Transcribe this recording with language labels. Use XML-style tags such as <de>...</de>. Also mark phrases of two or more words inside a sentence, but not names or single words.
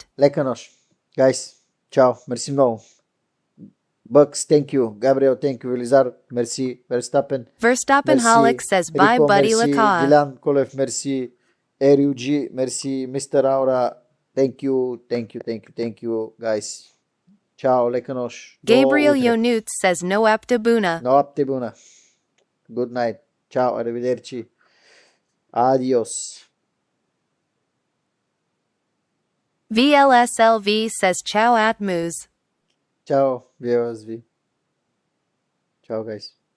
<en>Lecanoș. Guys, ciao. Mersi nou. Bucks, thank you. Gabriel, thank you.</en> <ro>Elizar, merci. Verstappen.</ro> <en>Verstappen Holic says bye Rico, buddy</en> <ro>merci. laka. Dylan Kolev, merci. RUG, merci. Mr.</ro> <en>Aura, thank you. Thank you, guys.</en> <ro>Ciao, Lecanoș.</ro> <en>Gabriel Ionuț says</en> <ro>noapte bună. Noapte bună.</ro> <en>Good night.</en> <it>Ciao, arrivederci.</it> <es>Adios.</es> <en>VLSLV says ciao at moose.</en> <ro>Ciao, VOSV. Ciao,</ro> <en>guys.</en>